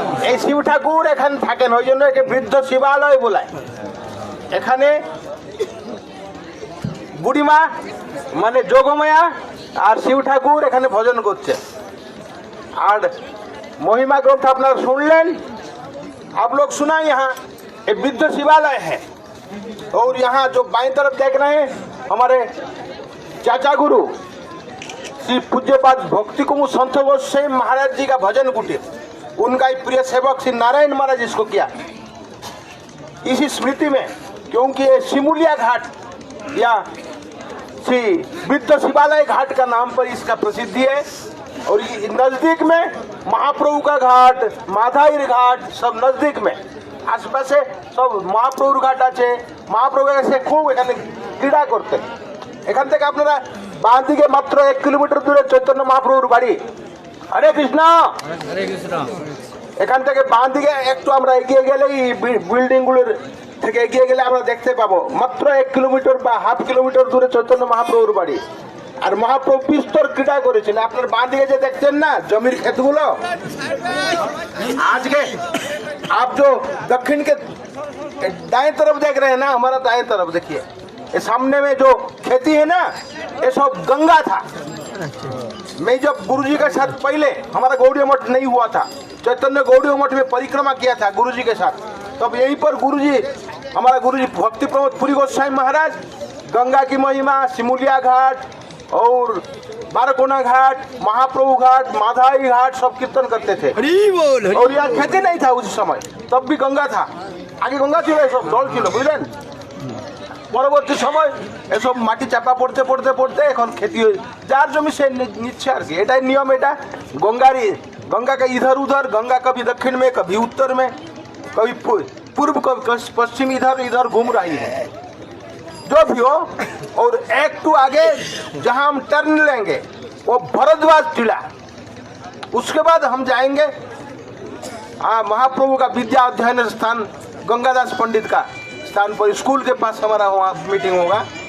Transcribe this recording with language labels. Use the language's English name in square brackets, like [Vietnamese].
[Bangla] এই শিব ঠাকুর এখানে থাকেন, ওই জন্য একে বৃদ্ধ শিবালয় বলায়। এখানে বুড়িমা মানে যোগমায়া আর শিব ঠাকুর এখানে ভজন করছে। আর महिमा ग्रंथ আপনারা শুনলেন। [Hindi] आप लोग सुना यहाँ एक वृद्ध शिवालय है, और यहाँ जो बाईं तरफ देख रहे हैं हमारे चाचा गुरु श्री पूज्यपाद भक्ति कुमुद संत गोस्वामी महाराज जी का भजन कुटीर, उनका ही प्रिय सेवक श्री नारायण महाराज इसको किया इसी स्मृति में, क्योंकि ये सिमुलिया घाट या श्री वृद्ध शिवालय घाट का नाम पर इसका प्रसिद्धि है। और ये नजदीक में महाप्रभु का घाट, माधाईर घाट सब नजदीक में, [Bangla] आसपासे सब महाप्रभुर घाट আছে। महाप्रभु এসে খুব এখানে ক্রীড়া করতে। এখান থেকে আপনারা বাঁ দিকে মাত্র 1 কিলোমিটার দূরে চৈতন্য মহাপ্রভুর বাড়ি। হরে কৃষ্ণ, হরে কৃষ্ণ। এখান থেকে বাঁ দিকে একটু আমরা এগিয়ে গেলেই বিল্ডিং গুলোর থেকে এগিয়ে গেলে আমরা দেখতে পাবো মাত্র 1 কিলোমিটার বা হাফ কিলোমিটার দূরে চৈতন্য মহাপ্রভুর বাড়ি। আর মহাপ্রভু বিস্তর ক্রীড়া করেছেন। আপনার বাঁ দিকে যে দেখছেন না জমির ক্ষেতগুলো, আজকে [Hindi] आप जो दक्षिण के दाएं तरफ देख रहे हैं ना, हमारा दाएं तरफ देखिए, ये सामने में जो खेती है ना, ये सब गंगा था। मैं जब गुरुजी के साथ पहले हमारा गौड़ी मठ नहीं हुआ था, चैतन्य गौड़ी मठ में परिक्रमा किया था गुरुजी के साथ, तब यहीं पर गुरुजी हमारा गुरुजी भक्ति प्रमोद पुरी गोस्वामी महाराज गंगा की महिमा, सिमुलिया घाट और बारकोना घाट, महाप्रभु घाट, माधाई घाट सब कीर्तन करते थे। और यहाँ खेती नहीं था उस समय, तब भी गंगा था। आगे गंगा [Bangla] ছিল, সব জল ছিল বুঝলেন। পরবর্তী সময় এসব মাটি চাপা পড়তে পড়তে পড়তে এখন खेती যার জমি সে নিচ্ছে আর কি, এটাই নিয়ম। [Hindi] এটা गंगा का इधर उधर, गंगा कभी दक्षिण में कभी उत्तर में, कभी पूर्व कभी पश्चिम, इधर इधर घूम रही है जो भी हो। और एक टू आगे जहां हम टर्न लेंगे वो भरद्वाज टीला, उसके बाद हम जाएंगे महाप्रभु का विद्या अध्ययन स्थान गंगादास पंडित का स्थान पर, स्कूल के पास हमारा वहाँ मीटिंग होगा।